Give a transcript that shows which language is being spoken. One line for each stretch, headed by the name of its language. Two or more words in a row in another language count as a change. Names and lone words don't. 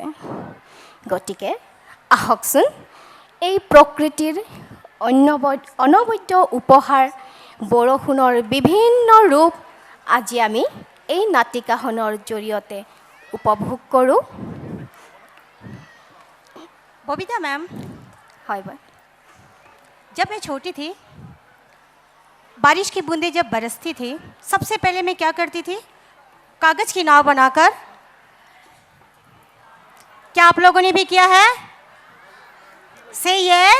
Assamese: গতিকে আহকচোন এই প্ৰকৃতিৰ অনবদ্য উপহাৰ বৰষুণৰ বিভিন্ন ৰূপ আজি আমি এই নাটিকাখনৰ জৰিয়তে উপভোগ কৰোঁ।
Hindi: बबीता मैम,
Assamese: হয় বা
Hindi: जब मैं छोटी थी, बारिश की बूंदें जब बरसती थी, सबसे पहले मैं क्या करती थी? कागज़ की नाव बनाकर, क्या आप लोगों ने भी किया है?
English: say yes.